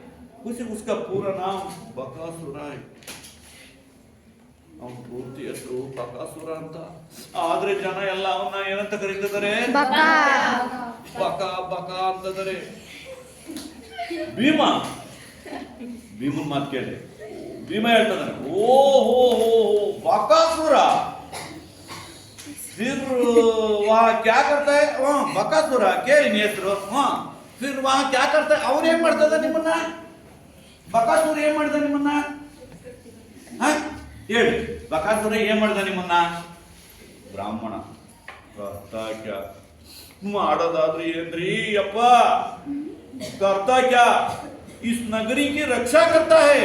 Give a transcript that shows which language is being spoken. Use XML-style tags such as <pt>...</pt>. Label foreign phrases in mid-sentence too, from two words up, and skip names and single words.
<hi>उसका पूरा नाम</hi> <kn>ಬಕಾಸುರ. ಅವನ ಪೂರ್ತಿ ಹೆಸರು ಬಕಾಸುರ ಅಂತ. ಆದ್ರೆ ಜನ ಎಲ್ಲ ಅವನ್ನ ಏನಂತ ಕರೀತಿದ್ದಾರೆ? ಬಕ ಬಕ ಅಂತಂದರೆ. ಭೀಮ, ಭೀಮನ್ ಮಾತು ಕೇಳಿ. ಭೀಮ ಹೇಳ್ತಾನೆ, ಓ ಹೋ ಹೋ ಬಕಾಸುರ,</kn> <hi>फिर वहाँ क्या करता है?</hi> <kn>बकासुर ಕೇಳಿ ಹೆಸರು.</kn> <hi>फिर वहाँ क्या करता है?</hi> <kn>ಅವನು ಏನ್ ಮಾಡ್ತದ ನಿಮ್ಮನ್ನ? ಬಕಾಸುರ ಏನ್ ಮಾಡ್ದ ನಿಮ್ಮನ್ನ? ಹೇಳಿ, ಬಕಾಸುರ ಏನ್ ಮಾಡ್ದ ನಿಮ್ಮನ್ನ? ಬ್ರಾಹ್ಮಣ ಮಾಡೋದಾದ್ರೆ ಏನ್ರಿ ಅಪ್ಪ?</kn> <hi>करता क्या? इस नगरी की रक्षा करता है.</hi>